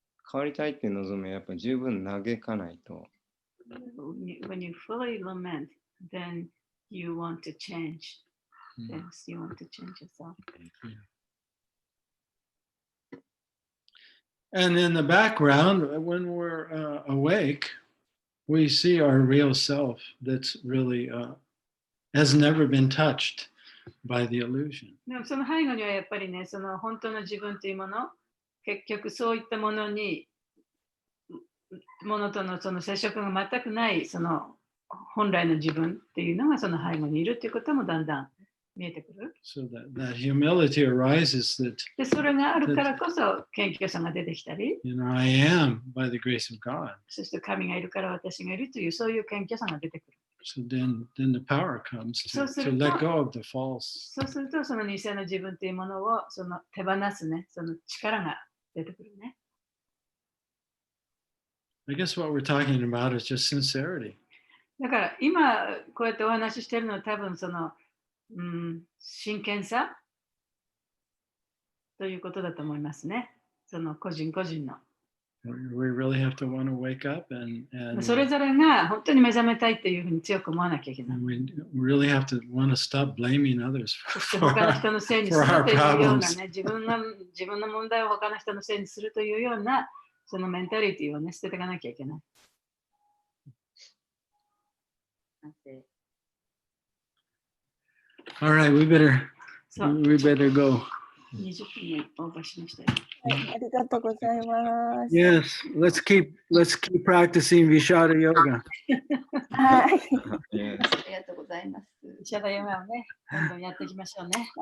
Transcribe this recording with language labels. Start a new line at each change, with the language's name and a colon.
Japanese: 変わりたいって望みはやっぱり十分嘆かないと。
English: When you fully lament, then you want to change. Yes, you want to change yourself. And in the background, when we're awake, we see our real self that's really has never been touched by the illusion.
Japanese: でもその背後にはやっぱりね、その本当の自分というもの、結局そういったものとのその接触が全くないその本来の自分っていうのがその背後にいるということもだんだん見えてくる。
English: So that humility arises that,
Japanese: で、それがあるからこそ謙虚さが出てきたり、
English: I am by the grace of God.
Japanese: そして神がいるから私がいるというそういう謙虚さが出てくる。
English: So then the power comes to So let go of the false.
Japanese: そうするとその偽の自分というものをその手放すね、その力が出てくるね。
English: I guess what we're talking about is just sincerity.
Japanese: だから今こうやってお話ししてるのは多分その、真剣さということだと思いますね。その個人個人の。
English: We really have to want to wake up and
Japanese: それぞれが本当に目覚めたいっていうふうに強く思わなきゃいけない。
English: we really have to want to stop blaming others
Japanese: そして
English: for
Japanese: 他の人のせいにす
English: for
Japanese: というような
English: problems.
Japanese: ね、自分の問題を他の人のせいにするというようなそのメンタリティをね、捨てていかなきゃいけない。
English: All right, we better
Japanese: そう、
English: go.
Japanese: 20分にオーバーしましたよ。はい、ありがとうございます。
English: Yes, let's keep practicing Vishada yoga.
Japanese: はい。
English: Yes.
Japanese: ありがとうございます。シャダヨガをね、どんどんやっていきましょうね。